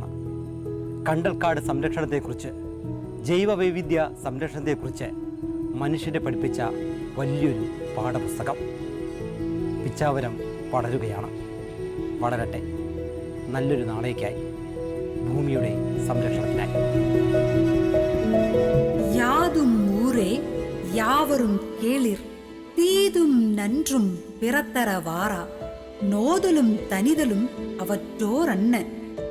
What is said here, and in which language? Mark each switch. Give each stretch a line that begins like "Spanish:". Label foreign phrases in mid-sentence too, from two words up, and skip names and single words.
Malayalam: കണ്ടൽക്കാട് സംരക്ഷണത്തെക്കുറിച്ച്, ജൈവവൈവിധ്യ സംരക്ഷണത്തെക്കുറിച്ച് മനുഷ്യരെ പഠിപ്പിച്ച വലിയൊരു പാഠപുസ്തകം. പിച്ചാവരം വളരുകയാണ്, വളരട്ടെ. നല്ലൊരു നാളേക്കായി, ഭൂമിയുടെ സംരക്ഷണത്തിനായി.
Tamil: யாதும் ஊரே யாவரும் கேளிர் தீதும் நன்றும் பிறத்தர வாரா நோதலும் தனிதலும் அவற்றோர் அன்ன